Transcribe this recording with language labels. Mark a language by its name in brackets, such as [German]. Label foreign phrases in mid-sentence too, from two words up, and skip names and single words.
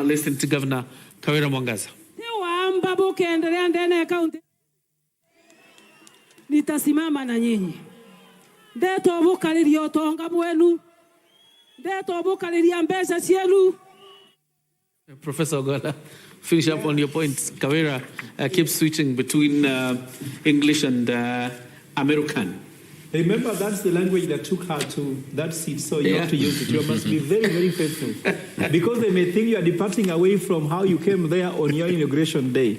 [English] Listen to Governor Kawira Mwangaza. [Swahili] Nitasimama na nyinyi. [Meru] Ndeto bukaliria utonga mwenu. Ndeto bukaliria mbesa cienu. [English] Professor Ogola, finish up on your points. Kawira keeps switching between English and American. Remember, that's the language that took her to that seat, so you have to use it. You must be very, very faithful. Because they may think you are departing away from how you came there on your inauguration day.